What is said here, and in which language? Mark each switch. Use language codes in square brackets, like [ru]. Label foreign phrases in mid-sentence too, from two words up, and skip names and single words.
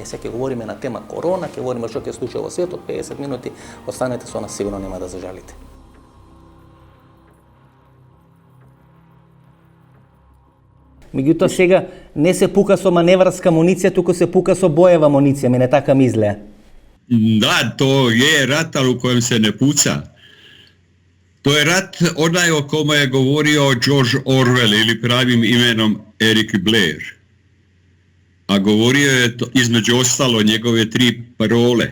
[mk] Сега ќе говориме на тема корона, ќе говориме што ќе случи во светот, 50 минути, останете со нас, сигурно нема да зажалите. Меѓутоа сега не се пука со маневарска муниција, туку се пука со боева муниција, мене така ми изгледа. [hr] Da, to je rat, ali u kojem se ne puca. To je rat onaj o kome je govorio George Orwell ili pravim imenom Eric Blair. A govorio je to, između ostalo njegove 3 parole.